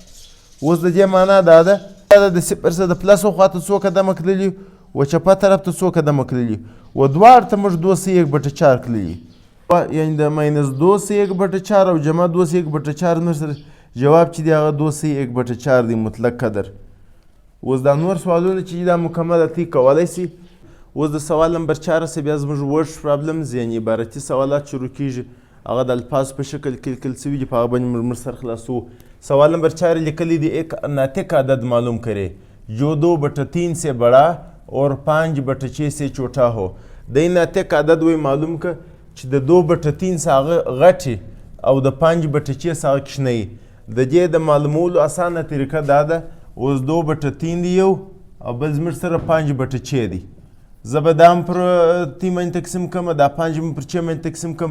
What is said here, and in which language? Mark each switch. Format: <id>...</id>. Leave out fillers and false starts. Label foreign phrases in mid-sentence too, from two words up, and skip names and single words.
<ps>اوس د دې معنا دا ده د 0 څخه د پلسو خوا ته څو قدمه تللي و چپه طرف ته څو قدمه تللي و دواړو ته موږ 2 صحیح 1/4 تللي، یعنې د ماینس 2 صحیح 1/4 او جمع 2 صحیح 1/4 نور سره جواب چې دی هغه 2 صحیح 1/4 دی مطلق قدر. اوس دا نور سوالونه چې دا مکمل تی کولی سي. اوس د سوال نمبر 4 سه بیا زموږ</ps> <en>word problems</en> <ps>یعنې عبارتي سوالات شروع کیږي، هغه د الفاظ په شکل کې لیکل سوي دي، په هغه باندې موږ سر خلاصو.</ps> <ur>سوال نمبر 4 لیکلی دی ایک ناطق عدد معلوم کرے جو 2/3 سے بڑا اور 5/6 سے چھوٹا ہو.</ur> <ps>دی ناطق عدد وی معلوم که چې د 2/3 څخه هغه غټ او د 5/6 څخه هغه کوچنی. د دې د معلومولو اسانه طریقه دا ده، اوس 2/3 دی یو او بل زموږ سره 5/6 دی. زه به دا هم پر تی باندې تقسیم کړم، دا 5 هم پر 6 باندې تقسیم کړم.</ps>